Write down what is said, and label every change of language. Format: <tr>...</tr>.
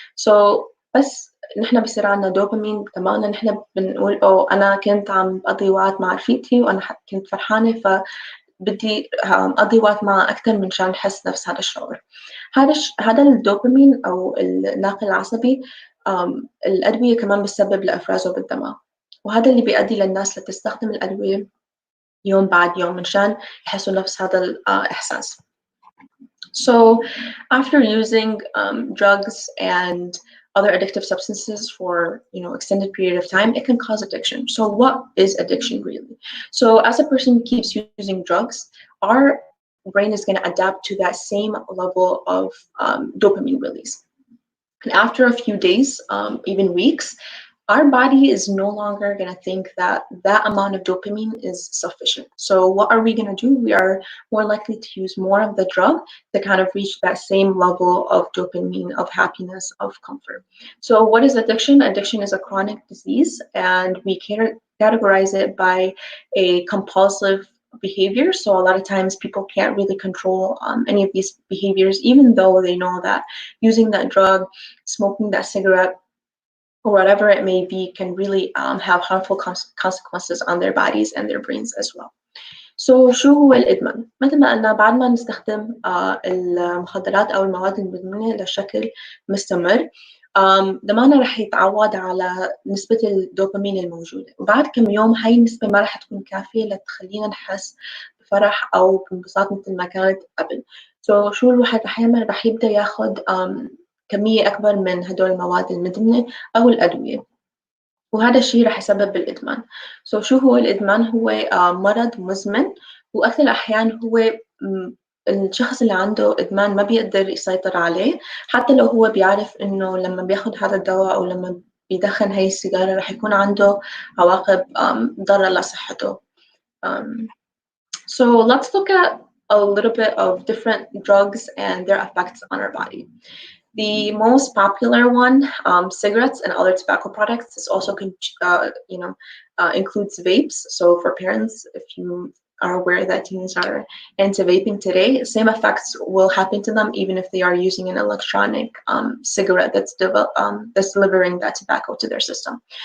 <ar>So بس نحن بيصير عنا دوبامين بدماغنا نحن بنقول أنا كنت عم بقضي وقت مع رفيقتي وأنا كنت فرحانة فبدي أقضي وقت معها أكثر من شان أحس نفس هذا الشعور. هذا الدوبامين أو الناقل العصبي الأدوية كمان بتسبب لإفرازه بالدماغ، وهذا اللي بيؤدي للناس لتستخدم الأدوية يوم بعد يوم من شان يحسوا نفس هذا الإحساس.</ar> <en>So after using drugs and other addictive substances for extended period of time, it can cause addiction. So what is addiction really? So as a person keeps using drugs, our brain is going to adapt to that same level of dopamine release. And after a few days, even weeks, our body is no longer going to think that that amount of dopamine is sufficient. So what are we going to do? We are more likely to use more of the drug to kind of reach that same level of dopamine, of happiness, of comfort. So what is addiction? Addiction is a chronic disease, and we categorize it by a compulsive behavior. So a lot of times people can't really control any of these behaviors, even though they know that using that drug, smoking that cigarette, or whatever it may be, can really have harmful consequences on their bodies and their brains as well.</en> <ar>So شو هو الإدمان؟ مثل ما قلنا بعد ما نستخدم المخدرات أو المواد المدمنة لشكل مستمر دماغنا رح يتعود على نسبة الدوبامين الموجودة، وبعد كم يوم هاي النسبة ما رح تكون كافية لتخلينا نحس بفرح أو بانبساط مثل ما كانت قبل. So شو الواحد رح يعمل؟ رح يبدأ ياخد كمية أكبر من هدول المواد المدمنة أو الأدوية، وهذا الشيء رح يسبب الإدمان. So شو هو الإدمان؟ هو مرض مزمن، وأكثر الأحيان هو الشخص اللي عنده إدمان ما بيقدر يسيطر عليه، حتى لو هو بيعرف إنه لما بياخد هذا الدواء أو لما بيدخن هاي السيجارة رح يكون عنده عواقب ضارة لصحته.</ar> <en>So let's look at a little bit of different drugs and their effects on our body. The most popular one, cigarettes and other tobacco products, is also includes vapes. So for parents, if you are aware that teens are into vaping today, same effects will happen to them even if they are using an electronic cigarette that's delivering that tobacco to their system.</en>